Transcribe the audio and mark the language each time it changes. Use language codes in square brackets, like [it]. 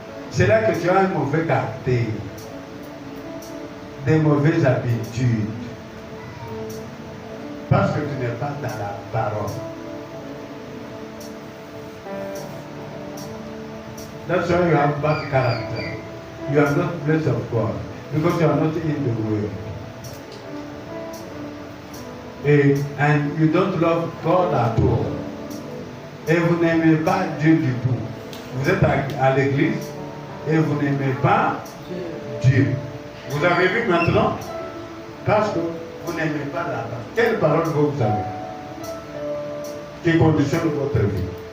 [fr] C'est là que tu as un mauvais caractère, des mauvaises habitudes. Parce que tu n'es pas dans la parole. [en] That's why you have bad character. You are not blessed of God because you are not in the word. And you don't love God at all. [fr] Et vous n'aimez pas Dieu du tout. Vous êtes à l'église et vous n'aimez pas Dieu. Vous avez vu maintenant? Parce que vous n'aimez pas la parole. Quelle parole vous avez? Qui conditionne votre vie?